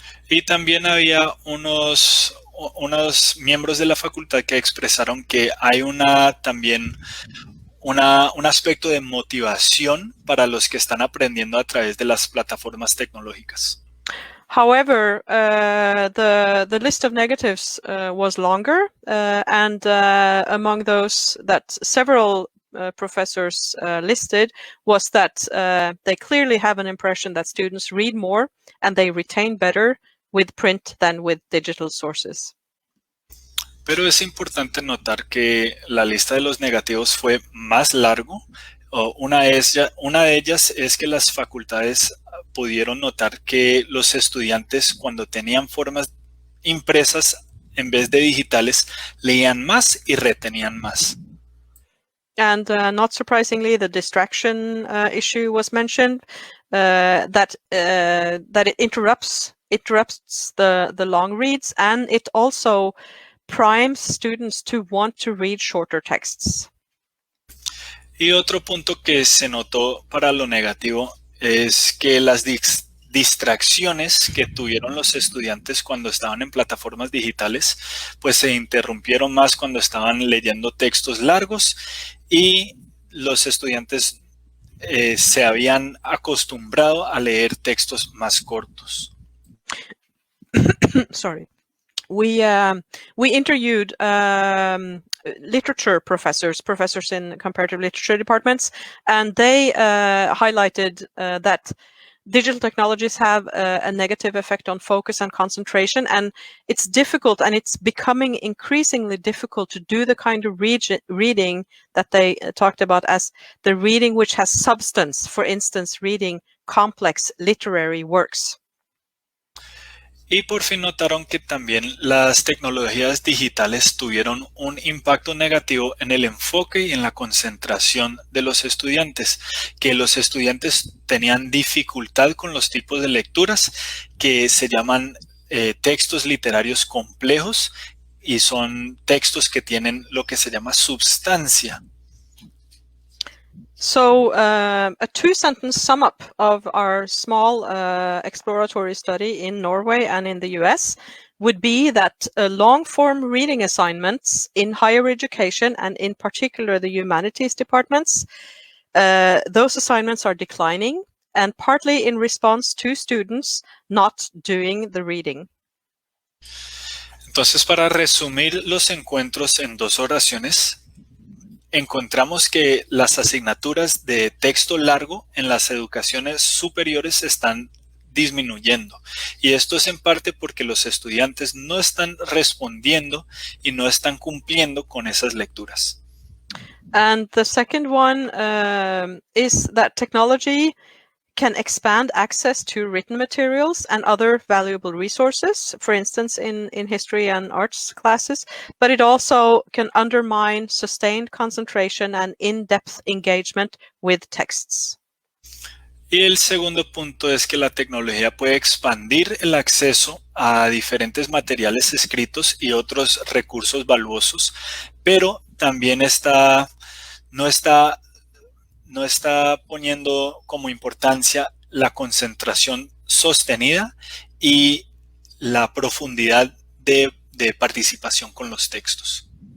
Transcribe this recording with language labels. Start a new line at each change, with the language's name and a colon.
Spanish: Y también había unos miembros de la facultad que expresaron que hay también un aspecto de motivación para los que están aprendiendo a través de las plataformas tecnológicas.
English: However, the list of negatives was longer, and among those that several professors listed was that they clearly have an impression that students read more and they retain better with print than with digital sources.
Spanish: Pero es importante notar que la lista de los negativos fue más largo. Una de ellas es que las facultades pudieron notar que los estudiantes, cuando tenían formas impresas en vez de digitales, leían más y retenían más.
English: And not surprisingly, the distraction issue was mentioned. that it interrupts the long reads, and it also primes students to want to read shorter texts.
Spanish: Y otro punto que se notó para lo negativo es que las distracciones que tuvieron los estudiantes cuando estaban en plataformas digitales, pues se interrumpieron más cuando estaban leyendo textos largos y los estudiantes se habían acostumbrado a leer textos más cortos.
English: Sorry. We interviewed literature professors in comparative literature departments, and they highlighted that digital technologies have a negative effect on focus and concentration, and it's difficult, and it's becoming increasingly difficult to do the kind of reading that they talked about as the reading which has substance, for instance, reading complex literary works.
Spanish: Y por fin notaron que también las tecnologías digitales tuvieron un impacto negativo en el enfoque y en la concentración de los estudiantes, que los estudiantes tenían dificultad con los tipos de lecturas que se llaman textos literarios complejos y son textos que tienen lo que se llama substancia.
English: So a two-sentence sum up of our small exploratory study in Norway and in the US would be that long-form reading assignments in higher education, and in particular the humanities departments, those assignments are declining, and partly in response to students not doing the reading.
Spanish: Entonces, para resumir los encuentros en 2 oraciones, encontramos que las asignaturas de texto largo en las educaciones superiores están disminuyendo. Y esto es en parte porque los estudiantes no están respondiendo y no están cumpliendo con esas lecturas.
English: And the second one is that technology can expand access to written materials and other valuable resources, for instance, in history and arts classes, but it also can undermine sustained concentration and in-depth engagement with texts.
Spanish: Y el segundo punto es que la tecnología puede expandir el acceso a diferentes materiales escritos y otros recursos valuosos, pero también no está poniendo como importancia la concentración sostenida y la profundidad de participación con los textos.